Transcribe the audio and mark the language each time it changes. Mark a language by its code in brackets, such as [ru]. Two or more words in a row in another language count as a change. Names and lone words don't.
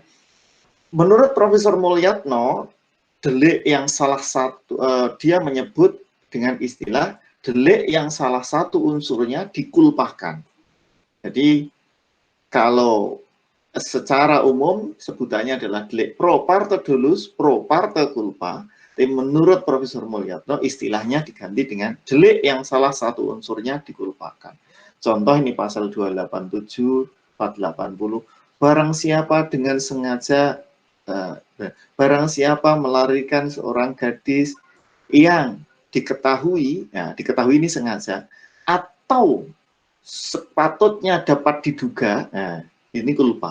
[id] Menurut Profesor Mulyatno, delik yang salah satu dia menyebut dengan istilah delik yang salah satu unsurnya dikulpahkan. Jadi kalau secara umum sebutannya adalah delik [la] pro parte dolus, pro parte culpa. [id] Tapi menurut Profesor Mulyatno istilahnya diganti dengan delik yang salah satu unsurnya dikulpahkan. Contoh ini pasal 287, 480. Barang siapa dengan sengaja barang siapa melarikan seorang gadis yang diketahui, nah, diketahui ini sengaja, atau sepatutnya dapat diduga, nah, ini culpa.